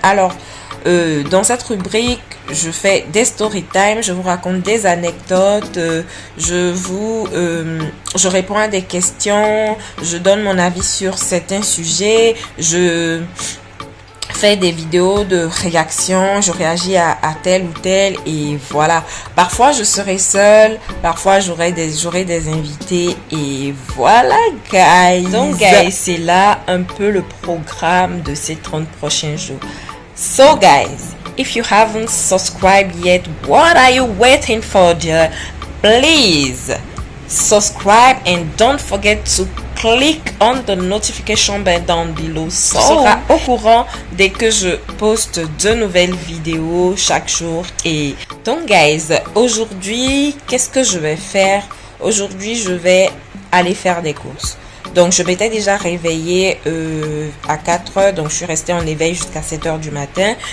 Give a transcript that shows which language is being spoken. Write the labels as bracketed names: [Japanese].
[French] Alors, dans cette rubrique, je fais des story time, je vous raconte des anecdotes, je réponds à des questions, je donne mon avis sur certains sujets, je fais des vidéos de réaction, je réagis à tel ou tel, et voilà. Parfois je serai seule, parfois j'aurai des invités, et voilà guys. Donc guys, c'est là un peu le programme de ces 30 prochains jours. [English] So guys, if you haven't subscribed yet, what are you waiting for, dear? Please subscribe and don't forget to click on the notification bell down below. [French] So, tu seras au courant dès que je poste de nouvelles vidéos chaque jour. Et donc guys, aujourd'hui, qu'est-ce que je vais faire? Aujourd'hui, je vais aller faire des courses. Donc je m'étais déjà réveillée à 4 heures, donc je suis restée en éveil jusqu'à 7 heures du matin.